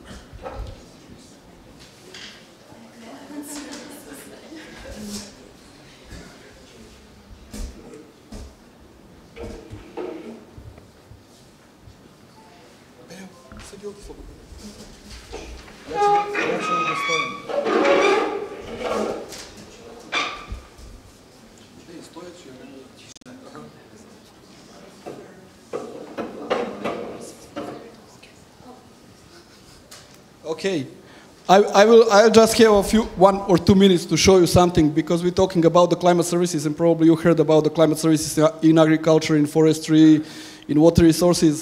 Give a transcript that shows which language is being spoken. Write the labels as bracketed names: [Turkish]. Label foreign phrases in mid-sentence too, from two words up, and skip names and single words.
[Bosnian] Sedi ovdje slobodno. Ja ću ovdje stojim. Stojeći je. [English] Okay, I'll just have 1 or 2 minutes to show you something, because we're talking about the climate services, and probably you heard about the climate services in agriculture, in forestry, in water resources.